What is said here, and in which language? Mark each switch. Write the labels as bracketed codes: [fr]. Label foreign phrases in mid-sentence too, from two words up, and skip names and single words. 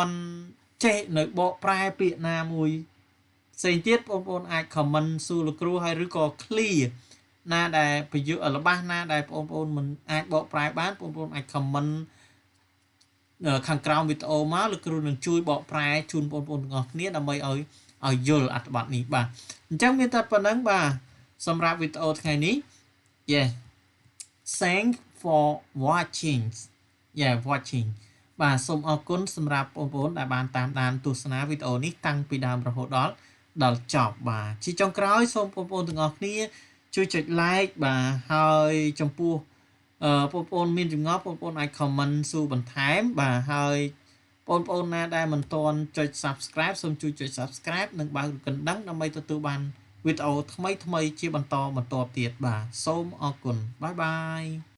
[km] ន់ចេះនៅបកប្រែពាក្យណាមួយផ្សេងទៀតបងប្អូនអាច comment សួរលោកគ្រូហើយឬក៏ clear ណាដែលប្រយោគរបស់ណាដែលបងប្អូនមិនអាចបកប្រែបានបងប្អូនអាច comment ខាងក្រោមវីដេអូមកលោកគ្រូនឹងជួយបកប្រែជូនបងប្អូនទាំងអស់គ្នាដើម្បីឲ្យយល់អត្ថបទនេះបាទអញ្ចឹងមានតែ ប៉ុណ្្នឹងបាទសម្រាប់វីដេអូថ្ងៃនេះ [en] yeah thank for watching watching [km] បាទសូមអរគុណសម្រាប់បងប្អូនដែល បានតាមដានទស្សនាវីដេអូនេះតាំងពីដើមរហូតដល់ចប់បាទជាចុងក្រោយសូមបងប្អូនទាំងអស់គ្នាជួយចុច like បាទហើយចំពោះបងប្អូនមានចម្ងល់បងប្អូនអាច comment សួរបន្ថែមបាទហើយបងប្អូនណាដែលមិនទាន់ចុច subscribe សូមជួយចុច subscribe និងបើករូបកណ្ដឹងដើម្បីទទួលបានវីដេអូថ្មីជាបន្តទៀតបាទសូមអរគុណ [en] bye bye